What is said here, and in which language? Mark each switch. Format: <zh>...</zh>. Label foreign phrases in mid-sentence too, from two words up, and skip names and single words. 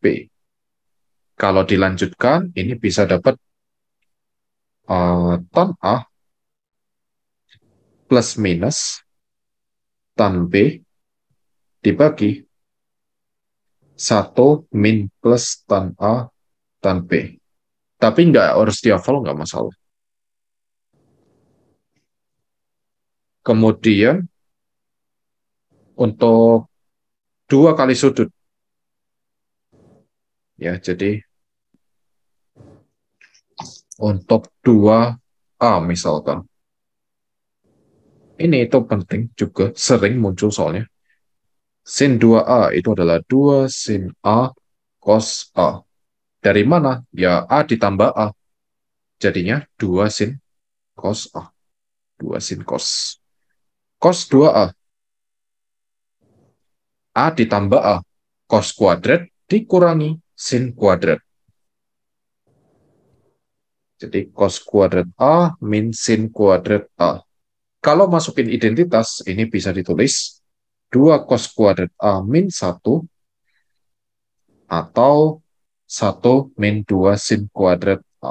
<id>Kalau dilanjutkan, ini bisa dapat tan A plus minus tan B dibagi 1 min plus tan A tan B. Tapi nggak harus dihafal, nggak masalah. Kemudian untuk 2 kali sudut. Ya, jadi untuk 2A misalkan. Ini itu penting juga, sering muncul soalnya. Sin 2A itu adalah 2 sin A cos A. Dari mana? Ya A ditambah A. Jadinya 2 sin cos A. 2 sin cos. Cos 2A. A ditambah A. Cos kuadrat dikurangi sin kuadrat. Jadi cos kuadrat A min sin kuadrat A. Kalau masukin identitas, ini bisa ditulis 2 cos kuadrat A min 1 atau 1 min 2 sin kuadrat A.</id>